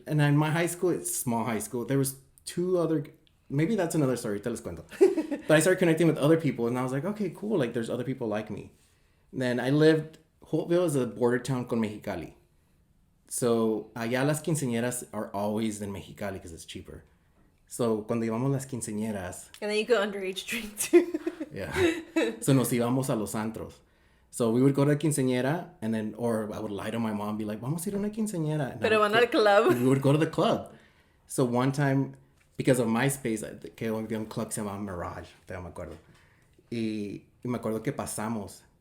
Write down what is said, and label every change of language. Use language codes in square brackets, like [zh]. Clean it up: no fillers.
[en] And in my high school, it's small high school. There was two other, maybe that's another story. [es] Te les cuento. [en] But I started connecting with other people and I was like, okay, cool. Like there's other people like me. And then Holtville is a border town [es] con Mexicali. [en] So allá las quinceañeras are always in Mexicali because it's cheaper. [es] So cuando íbamos las quinceañeras. [en] And then you go underage drink too. Yeah. [es] So nos íbamos a los antros. [en] So we would go to a quinceañera and then, or I would lie to my mom, be like, [es] vamos a ir a una quinceañera. [en] And [es] Pero van al club. [en] We would go to the club. So one time, because of MySpace, [es] que había un club que se llamaba Mirage, todavía me acuerdo. Y me acuerdo que pasamos.